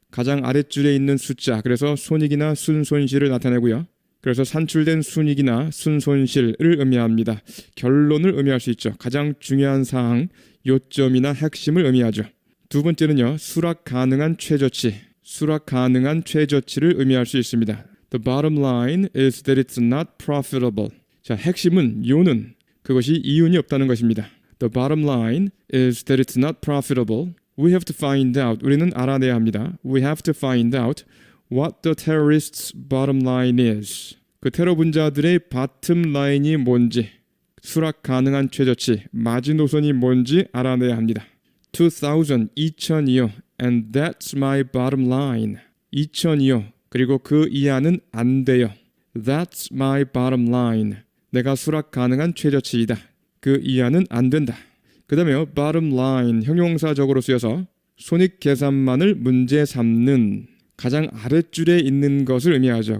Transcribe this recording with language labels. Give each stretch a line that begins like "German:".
Korean: 가장 아랫줄에 있는 숫자, 그래서 손익이나 순손실을 나타내고요. 그래서 산출된 순익이나 순손실을 의미합니다. 결론을 의미할 수 있죠. 가장 중요한 사항, 요점이나 핵심을 의미하죠. 두 번째는요. 수락 가능한 최저치를 의미할 수 있습니다.
English: The bottom line is that it's not profitable.
Korean: 자, 핵심은 요는 그것이 이윤이 없다는 것입니다.
English: The bottom line is that it's not profitable. We have to find out.
Korean: 우리는 알아내야 합니다.
English: We have to find out what the terrorists' bottom line is.
Korean: 그 테러 분자들의 bottom line이 뭔지, 수락 가능한 최저치, 마지노선이 뭔지 알아내야 합니다. 2002요.
English: And that's my bottom line.
Korean: 2002요. 그리고 그 이하는 안 돼요.
English: That's my bottom line.
Korean: 내가 수락 가능한 최저치이다. 그 이하는 안 된다. 그 다음에요. bottom line 형용사적으로 쓰여서 손익 계산만을 문제 삼는 가장 아랫줄에 있는 것을 의미하죠.